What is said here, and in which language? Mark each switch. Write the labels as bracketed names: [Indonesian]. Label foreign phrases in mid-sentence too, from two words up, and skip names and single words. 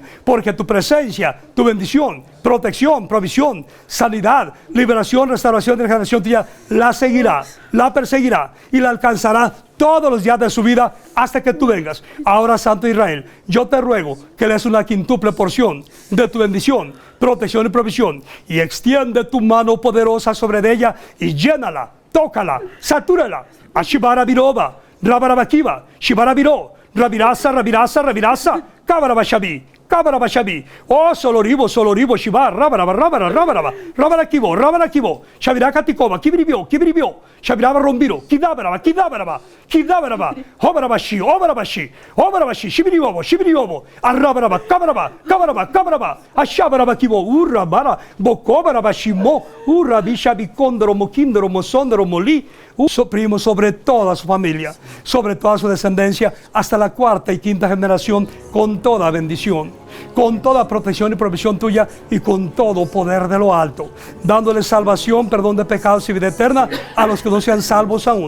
[Spanish] Porque tu presencia, tu bendición, protección, provisión, sanidad, liberación, restauración de la generación tuya, la seguirá, la perseguirá y la alcanzará todos los días de su vida hasta que tú vengas. Ahora, Santo Israel, yo te ruego que le des una quintuple porción de tu bendición, protección y provisión, y extiende tu mano poderosa sobre ella y llénala, tócala, satúrala. Ashibara viroba, rabarabakiva, shibara viro, rabirasa, rabirasa, rabirasa, kabarabashabi, kabarabashabi, oh soloribo, shibar, rabarakibo, shabiraka tikova, kibribio, shabiraba rombiro, kidabaraba, obarabashi, shibiriobo, arrabaraba, kabaraba, ashabarabakibo, urrabara, bokobarabashimo, urrabishabikondoro, mokindoro, mosondoro, moli, primo sobre toda su familia, sobre toda su descendencia, hasta la cuarta y quinta generación, con toda bendición, con toda protección y provisión tuya y con todo poder de lo alto, dándole salvación, perdón de pecados y vida eterna a los que no sean salvos aún.